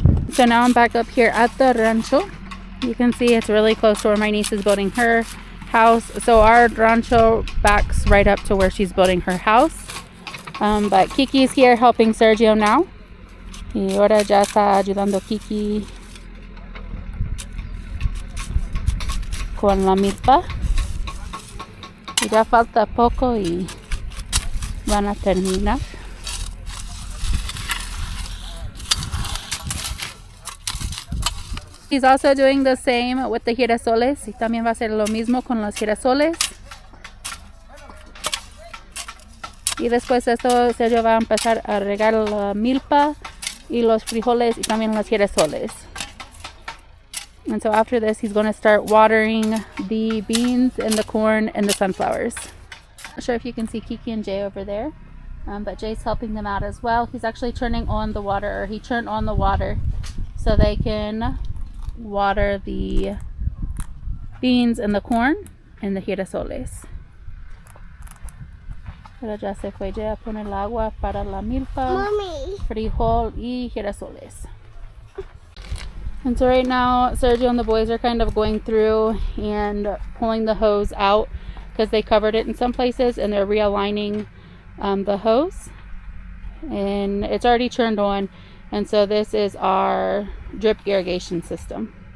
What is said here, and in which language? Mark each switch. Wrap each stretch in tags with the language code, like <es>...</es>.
<en>So now I'm back up here at the rancho. You can see it's really close to where my niece is building her house. So our rancho backs right up to where she's building her house. But Kiki's here helping Sergio now.</en> <es>Y ahora ya está ayudando Kiki con la milpa. Y ya falta poco y van a terminar.</es> <en>He's also doing the same with the girasoles.</en> <es>Y también va a hacer lo mismo con los girasoles. Y después de esto, Sergio va a empezar a regar la milpa y los frijoles y también los girasoles.</es> <en>And so after this, he's going to start watering the beans and the corn and the sunflowers. Not sure if you can see Kiki and Jay over there, but Jay's helping them out as well. He's actually turning on the water, or he turned on the water so they can water the beans and the corn and the girasoles.</en> <es>Pero ya se fue Jay a poner el agua para la milpa, Mommy, frijol y girasoles.</es> <en>And so right now, Sergio and the boys are kind of going through and pulling the hose out because they covered it in some places, and they're realigning the hose. And it's already turned on, and so this is our drip irrigation system.</en>